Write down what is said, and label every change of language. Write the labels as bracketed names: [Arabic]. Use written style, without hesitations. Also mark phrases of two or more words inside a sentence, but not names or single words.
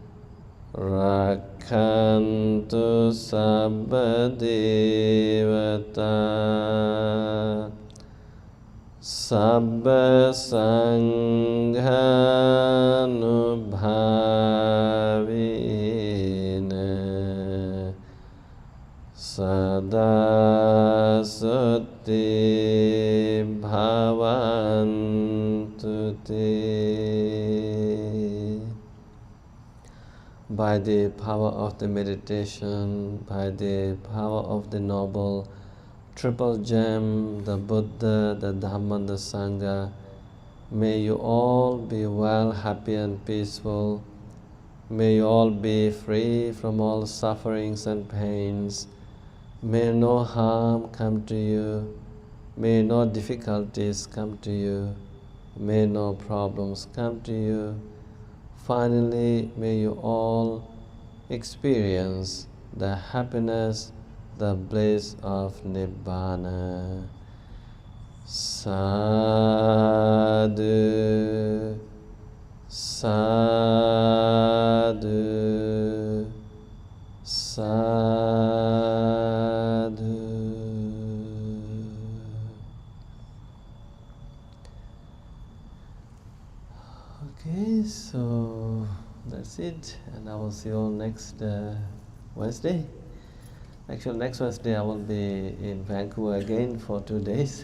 [Pali] rakhantu sabba devata sabba sanghanubhavena sada sati bhavantu te. [English] By the power of the meditation, by the power of the noble triple gem, the Buddha, the Dhamma, and the Sangha, may you all be well, happy and peaceful. May you all be free from all sufferings and pains. May no harm come to you. May no difficulties come to you. May no problems come to you. Finally, may you all experience the happiness, the bliss of Nibbana. [Pali] Sadhu, sadhu, sadhu. [English] Okay, so that's it, and I will see you all next Wednesday. Actually, next Wednesday I will be in Vancouver again for 2 days.